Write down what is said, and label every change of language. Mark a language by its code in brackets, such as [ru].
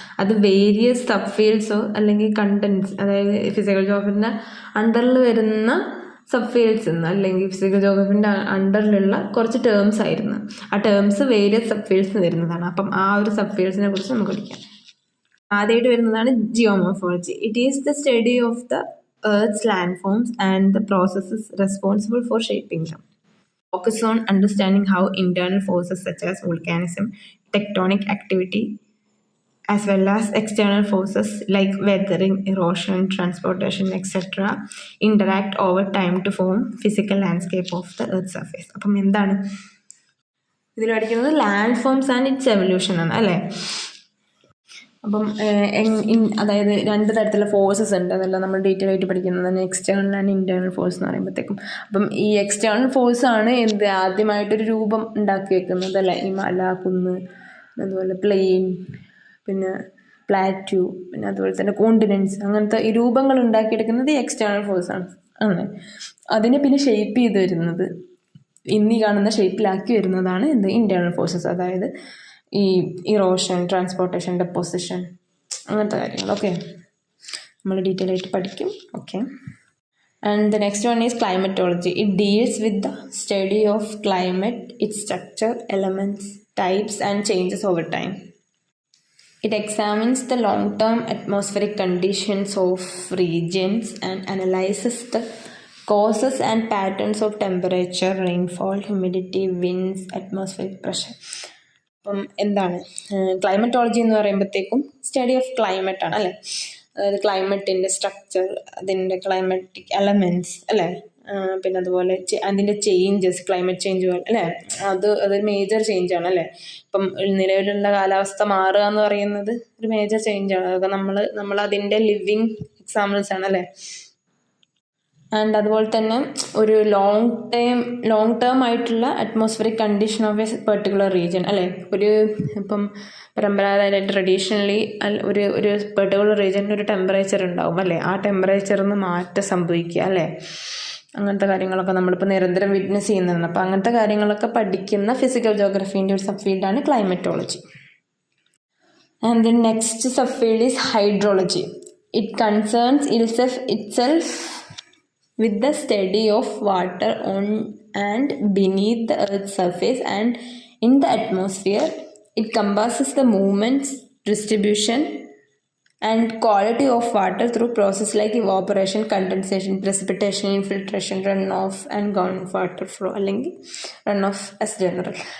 [ml] അത് various sub ഫീൽഡ്സോ അല്ലെങ്കിൽ contents, അതായത് ഫിസിക്കൽ ജോഗ്രഫിൻ്റെ അണ്ടറിൽ വരുന്ന സബ് ഫീൽഡ്സ് എന്ന് അല്ലെങ്കിൽ ഫിസിക്കൽ ജോഗ്രഫിൻ്റെ അണ്ടറിലുള്ള കുറച്ച് ടേംസ് ആയിരുന്നു. ആ ടേംസ് വേരിയസ് സബ് ഫീൽഡ്സ് വരുന്നതാണ്. അപ്പം ആ ഒരു സബ് ഫീൽഡ്സിനെ കുറിച്ച് നമുക്ക് പഠിക്കാം. ആദ്യമായിട്ട് വരുന്നതാണ് [en] Geomorphology. It is the study of the earth's landforms and the processes responsible for shaping them. Focus on understanding how internal forces such as volcanism, tectonic activity, as well as external forces like weathering, erosion, transportation, etc. interact over time to form physical landscape of the earth surface. [ml] അപ്പം എന്താണ് ഇതിൽ പഠിക്കുന്നത്? Land forms and it's evolution ആണ് അല്ലേ. അപ്പം അതായത് 2 തരത്തിലുള്ള forces ഉണ്ട്, അതെല്ലാം നമ്മൾ ഡീറ്റെയിൽ ആയിട്ട് പഠിക്കുന്നതാണ്, എക്സ്റ്റേണൽ ആൻഡ് ഇൻറ്റേർണൽ ഫോഴ്സ് എന്ന് പറയുമ്പോഴത്തേക്കും. അപ്പം ഈ എക്സ്റ്റേണൽ ഫോഴ്സാണ് ആദ്യമായിട്ടൊരു രൂപം ഉണ്ടാക്കി വെക്കുന്നത് അല്ലേ. ഈ മല, കുന്ന്, അതുപോലെ പ്ലെയിൻ, പിന്നെ പ്ലാറ്റ്യൂ, പിന്നെ അതുപോലെ തന്നെ കോണ്ടിനെൻറ്റ്സ്, അങ്ങനത്തെ ഈ രൂപങ്ങൾ ഉണ്ടാക്കിയെടുക്കുന്നത് ഈ എക്സ്റ്റേണൽ ഫോഴ്സാണ്. അങ്ങനെ അതിനെ പിന്നെ ഷേപ്പ് ചെയ്ത് വരുന്നത്, ഇന്നീ കാണുന്ന ഷേപ്പിലാക്കി വരുന്നതാണ് ഇൻറ്റേർണൽ ഫോഴ്സസ്. അതായത് ഈ ഇറോഷൻ, ട്രാൻസ്പോർട്ടേഷൻ, ഡെപ്പോസിഷൻ, അങ്ങനത്തെ കാര്യങ്ങൾ. [en] okay, [ml] നമ്മൾ ഡീറ്റെയിൽ ആയിട്ട് പഠിക്കും. [en] Okay, and the next one is climatology. It deals with the study of climate, its structure, elements, types and changes over time. It examines the long-term atmospheric conditions of regions and analyzes the causes and patterns of temperature, rainfall, humidity, winds, atmospheric pressure. [ml] അപ്പം എന്താണ് climatology എന്ന് പറയുമ്പോഴത്തേക്കും study of climate ആണ് അല്ലേ. അതായത് ക്ലൈമറ്റിൻ്റെ structure, അതിൻ്റെ climatic elements അല്ലേ, പിന്നെ അതുപോലെ അതിൻ്റെ ചേഞ്ചസ്, ക്ലൈമറ്റ് ചേഞ്ച് അല്ലേ, അതൊരു മേജർ ചേഞ്ചാണ് അല്ലേ. ഇപ്പം നിലവിലുള്ള കാലാവസ്ഥ മാറുക എന്ന് പറയുന്നത് ഒരു മേജർ ചേഞ്ചാണ്. അതൊക്കെ നമ്മൾ അതിൻ്റെ ലിവിങ് എക്സാമ്പിൾസ് ആണ് അല്ലേ. ആൻഡ് അതുപോലെ തന്നെ ഒരു ലോങ് ടേം ആയിട്ടുള്ള [en] atmospheric condition of a particular region [ml] അല്ലേ. ഇപ്പം പരമ്പരാഗതമായിട്ട് ട്രഡീഷണലി ഒരു പെർട്ടിക്കുലർ റീജിയനിൽ ഒരു ടെമ്പറേച്ചർ ഉണ്ടാവും അല്ലേ. ആ ടെമ്പറേച്ചറിന് മാറ്റം സംഭവിക്കുക അല്ലേ. അങ്ങനത്തെ കാര്യങ്ങളൊക്കെ നമ്മളിപ്പോൾ നിരന്തരം വിറ്റ്നസ് ചെയ്യുന്നതാണ്. അപ്പോൾ അങ്ങനത്തെ കാര്യങ്ങളൊക്കെ പഠിക്കുന്ന ഫിസിക്കൽ ജോഗ്രഫീൻ്റെ ഒരു സബ് ഫീൽഡാണ് climatology. [en] And then next sub field is hydrology. It concerns itself with the study of water on and beneath the earth's surface and in the atmosphere. It compasses the movements, distribution and quality of water through processes like evaporation, condensation, precipitation, infiltration, runoff and groundwater flow [ml] അല്ലെങ്കിൽ [en] runoff as general.